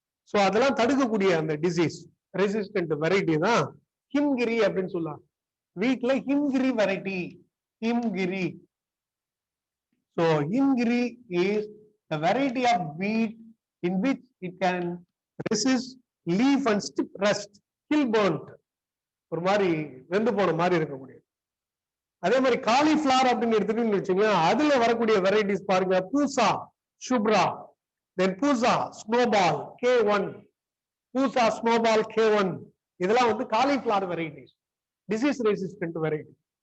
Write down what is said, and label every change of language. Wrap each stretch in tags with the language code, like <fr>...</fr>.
<ta>So அதெல்லாம் தடுக்கக்கூடிய அந்த டிசீஸ் ரெசிஸ்டன்ட் வெரைட்டி தான் ஹிம்கிரி அப்படின்னு சொல்லலாம். வீட்ல Himgiri variety, Himgiri.</ta> <en>So himgiri is a variety of wheat in which it can resist leaf and stick rust, hill burnt.</en> <ta>ஒரு மாதிரி வெந்து போன மாதிரி இருக்கக்கூடிய. அதே மாதிரி காலிஃபிளவர் அப்படின்னு எடுத்துக்கிட்டு வச்சுங்க, அதுல வரக்கூடிய வெரைட்டிஸ் பாருங்க. பூசா சுப்ரா, தென் பூசா ஸ்னோபால் K1, பூசா ஸ்னோபால் K1. இதெல்லாம் வந்து cauliflower varieties, disease resistant variety.</ta>